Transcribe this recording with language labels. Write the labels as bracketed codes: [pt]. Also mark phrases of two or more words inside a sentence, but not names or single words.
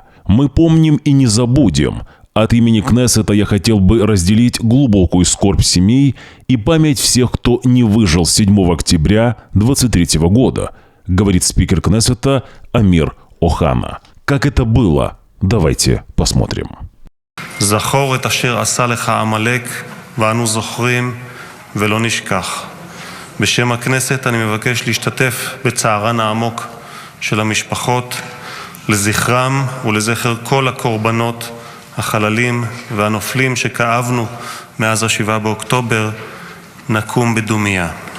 [ru] «Мы помним и не забудем. От имени Кнессета я хотел бы разделить глубокую скорбь семей и память всех, кто не выжил 7 октября 2023 года», говорит спикер Кнессета Амир Охана. Как это было? Давайте посмотрим. [he] «זכור את אשר עשה לך עמלק, ואנו זוכרים ולא נשכח. בשם הכנסת אני מבקש להשתתף בצערן העמוק של המשפחות, לזכרם ולזכר כל הקורבנות, החללים והנופלים שכאבנו מאז 7 באוקטובר, נקום בדומיה».